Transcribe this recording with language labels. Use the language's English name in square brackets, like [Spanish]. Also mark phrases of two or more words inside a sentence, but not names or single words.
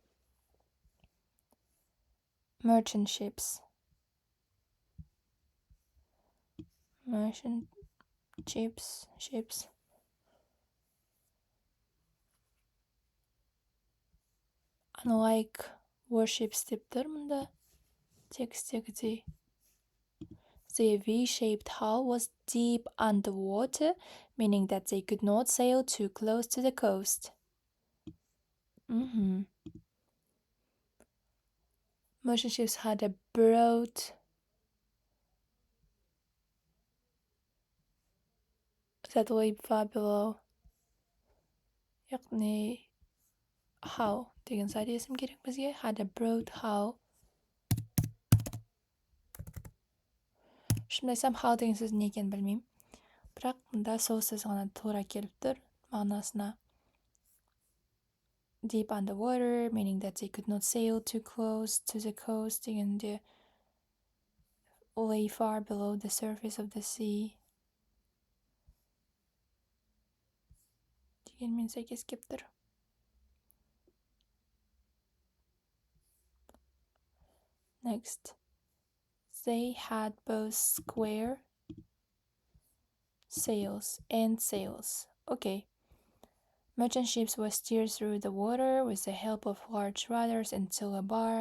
[English] Merchant ships. Merchant ships. Unlike warships [Kazakh] деп тұр мұнда текстегідей. [English] The V-shaped hull was deep underwater, meaning that they could not sail too close to the coast. Merchant ships had a broad that lay far below. [Kazakh] яғни hull деген зат есім керек бізге. [English] Had a broad hull. [Kazakh] Шынымды айтсам, hull деген сөздің не екенін білмеймін. Бірақ мұнда сол сөз ғана тура келіп тұр мағынасына. [English] Deep underwater, meaning that they could not sail too close to the coast дегенде lay far below the surface of the sea [Kazakh] дегенмен сәйкес келіп тұр. [English] Next, they had both square sails and sails. Okay. Merchant ships were steered through the water with the help of large rudders and tiller bar.